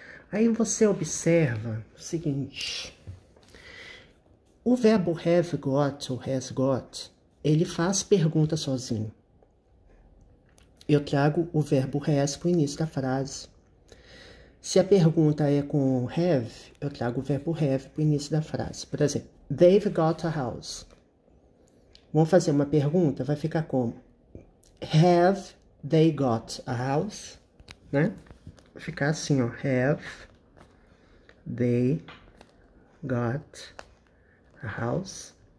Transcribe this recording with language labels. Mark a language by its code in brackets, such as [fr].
[pt] Aí você observa o seguinte. O verbo have got ou has got, ele faz pergunta sozinho. Eu trago o verbo has para o início da frase. Se a pergunta é com have, eu trago o verbo have para o início da frase. Por exemplo, [en] they've got a house. [pt] Vamos fazer uma pergunta, vai ficar como? [en] Have they got a house? [pt] Né? Vai ficar assim, ó. [en] Have they got a house?